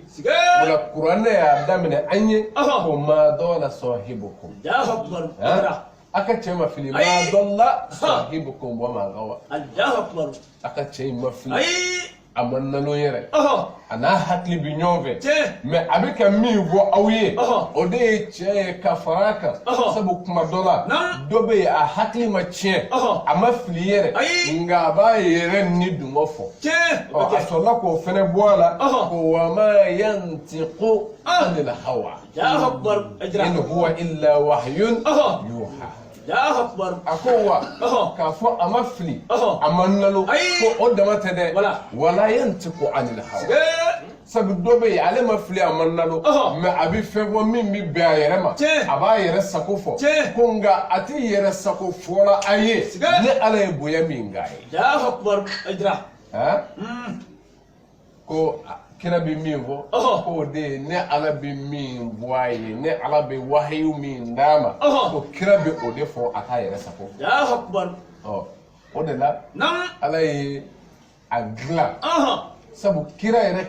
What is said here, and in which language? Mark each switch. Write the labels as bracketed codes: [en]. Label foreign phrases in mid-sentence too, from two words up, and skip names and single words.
[bm] wala kuranɛ y'a daminɛ an ye ko [ar] ما ضل صاحبكم [bm] a ka cɛ ma fili [ar] ما ضل صاحبكم وما غوى [bm] a ka cɛ ma fili a ma nalo yɛrɛ a n'a hakili bɛ ɲɔgɔn fɛ mɛ a bɛ ka min fɔ aw ye o de ye cɛ ye ka fara kan sabu kuma dɔ la dɔ bɛ yen a hakili ma tiɲɛ a ma fili yɛrɛ nka a b'a yɛrɛ ni dungɔ fɔ a sɔrɔla k'o fɛnɛ bɔ a la ko [ar] وما ينطق عن الهوى إن هو إلا وحي يوحى [bm] a ko wa k'a fɔ a ma fili a ma nalo ko o dama tɛ dɛ wala [ar] ينطق عن الهوى [bm] sabu dɔ bɛ yen ale ma fili a ma nalo mɛ a bɛ fɛn fɔ min bɛ bɛn a yɛrɛ ma a b'a yɛrɛ sago fɔ ko nka a tɛ yɛrɛ sago fɔla a ye ni ala ye bonya min k'a ye ko kira bɛ min fɔ k'o de ye ne ala bɛ min bɔ a ye ne ala bɛ wahayu min d'a ma ko kira bɛ o de fɔ a k'a yɛrɛ sago o de la ala ye agla sabu kira yɛrɛ